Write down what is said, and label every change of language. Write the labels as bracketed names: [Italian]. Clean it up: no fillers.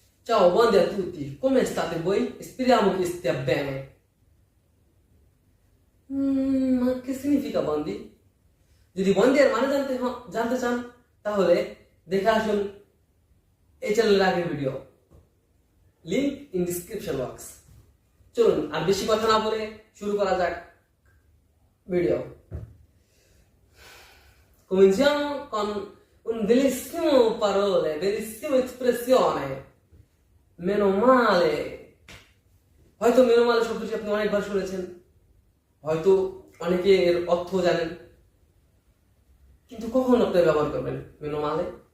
[Italian] Ciao, buondì a tutti, come state voi? Speriamo che stia bene. Ma che significa বন্দি? [Bangla] যদি বন্দি এর মানে জানতে চান তাহলে দেখে আসুন এই চ্যানেলের আগের video, link in description box. চলুন আর বেশি কথা না বলে শুরু করা যাক video. [Italian] Cominciamo con un bellissimo parole, bellissima espressione. Meno male. [Bangla] হয়তো মেনো মালে শব্দটি আপনি অনেকবার শুনেছেন, হয়তো অনেকে এর অর্থ জানেন, কিন্তু কখন আপনি ব্যবহার করবেন মেনো মালে?